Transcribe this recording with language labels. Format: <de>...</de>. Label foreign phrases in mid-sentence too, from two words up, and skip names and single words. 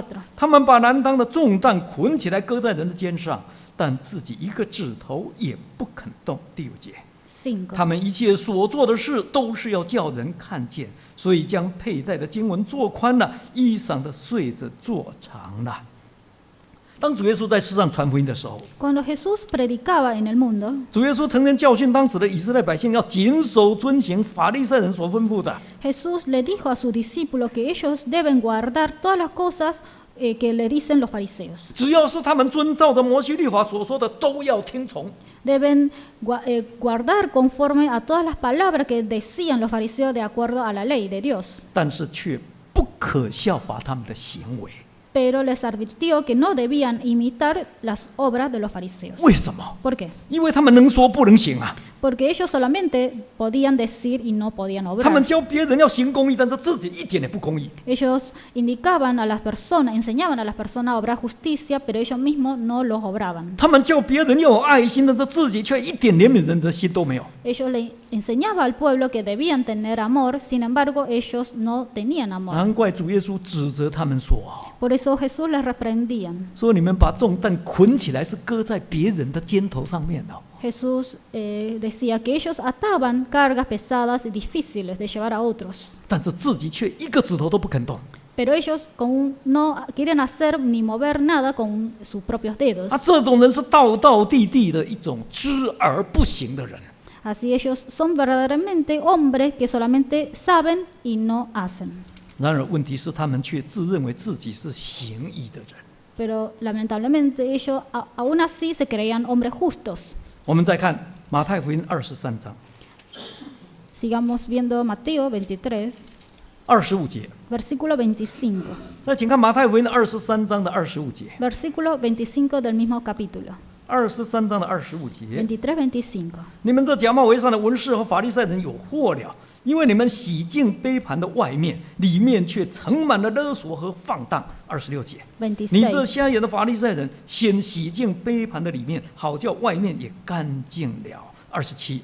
<zh>他们把难当的重担捆起来搁在人的肩上，但自己一个指头也不肯动。第5节。 5. 他们一切所做的事都是要叫人看见，所以将佩戴的经文做宽了，衣裳的穗子做长了。当主耶稣在世上传福音的时候，</zh> <es>Cuando Jesús predicaba en el mundo,</es> <zh>主耶稣曾经教训当时的以色列百姓要谨守遵行法利赛人所吩咐的。</zh> <es>Jesús le dijo a sus discípulos que ellos deben guardar todas las cosas que le dicen los fariseos.</es> <zh>只要是他们遵照着摩西律法所说的，都要听从。</zh> <es>Deben guardar conforme a todas las palabras que decían los fariseos de acuerdo a la ley de Dios.</es> <zh>但是却不可效法他们的行为。</zh> <es>Pero les advirtió que no debían imitar las obras de los fariseos.</es> <zh>为什么？</zh> <es>¿Por qué?</es> <zh>因为他们能说不能行啊。</zh> <es>Porque ellos solamente podían decir y no podían</es> <zh>他们</zh> <es>obrar.</es> <zh>教别人要行公义，但是自己一点也不公义。</zh> <es>Ellos indicaban a las personas, enseñaban a las personas a obrar justicia, pero ellos mismos no los obraban.</es> <zh>他们叫别人要有爱心，但是自己却一点怜悯人的心都没有。</zh> <es>Ellos le enseñaban al pueblo que debían tener amor, sin embargo ellos no tenían amor.</es> <zh>难怪主耶稣指责他们说：“</zh> <es>Por eso Jesús les reprendía.</es> <zh>说你们把重担捆起来，是搁在别人的肩头上面的。</zh> <es>Jesús decía que ellos ataban cargas pesadas y difíciles de llevar a otros,</es> <zh>但是自己却一个指头都不肯动。</zh> <es>pero ellos no quieren hacer ni mover nada con sus propios dedos.</es> <zh>这种人是道道地地的一种知而不行的人。</zh> <es>Así ellos son verdaderamente hombres que solamente saben y no hacen.</es> <zh>然而问题是，他们却自认为自己是行义的人。</zh> <es>Pero lamentablemente ellos aún así se creían hombres justos.</es> <zh>我们再看马太福音23章</zh> <es>Sigamos viendo Mateo 23,</es> <zh>25 节。</zh> <es>versículo 25.</es> <zh>再请看马太福音23章的25节。</zh> <es>Versículo 25 del mismo capítulo.</es> <zh>23 章的25节。 23, 25. 你们这假冒为善的文士和法利赛人有祸了，因为你们洗净杯盘的外面，里面却盛满了勒索和放荡。26节。你这 26. 瞎眼的法利赛人，先洗净杯盘的里面，好叫外面也干净了。27。</zh>